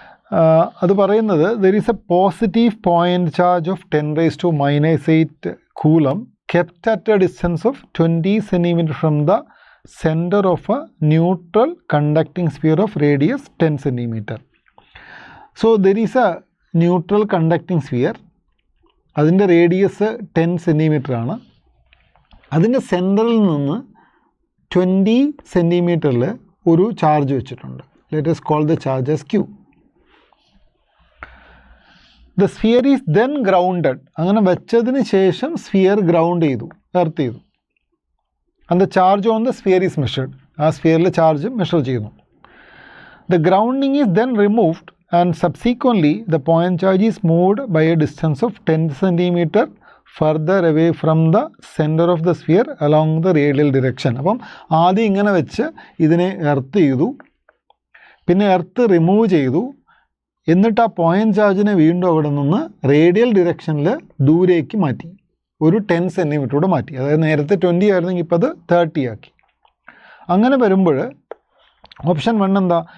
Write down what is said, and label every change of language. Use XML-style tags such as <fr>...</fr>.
<en>There is a positive point charge of 10 raised to minus 8 coulomb kept at a distance of 20 centimeter from the center of a neutral conducting sphere of radius 10 centimeter. So there is a neutral conducting sphere.</en> <ml>അതിൻ്റെ radius 10 centimetre ആണ്. അതിൻ്റെ സെൻറ്ററിൽ നിന്ന് 20 സെൻറ്റിമീറ്ററിൽ ഒരു charge വെച്ചിട്ടുണ്ട്.</ml> <en>Let us call the charge as Q. The sphere is then grounded.</en> <ml>അങ്ങനെ വെച്ചതിന് ശേഷം സ്ഫിയർ ഗ്രൗണ്ട് ചെയ്തു, എർത്ത് ചെയ്തു.</ml> <en>And the charge on the sphere is measured.</en> <ml>ആ സ്ഫിയറിൽ ചാർജ് മെഷർ ചെയ്യുന്നു.</ml> <en>The grounding is then removed and subsequently the point charge is moved by a distance of 10 centimeter further away from the center of the sphere along the radial direction.</en> <ml>അപ്പം ആദ്യം ഇങ്ങനെ വെച്ച് ഇതിനെ earth ചെയ്തു, പിന്നെ earth remove ചെയ്തു, എന്നിട്ട് ആ പോയിന്റ് ചാർജിനെ വീണ്ടും അവിടെ നിന്ന് റേഡിയൽ ഡിറക്ഷനിൽ ദൂരേക്ക് മാറ്റി, ഒരു 10 സെൻറ്റിമീറ്ററോട് മാറ്റി. അതായത് നേരത്തെ 20 ആയിരുന്നെങ്കിൽ ഇപ്പോൾ അത് 30 ആക്കി. അങ്ങനെ വരുമ്പോൾ ഓപ്ഷൻ 1 എന്താ?</ml>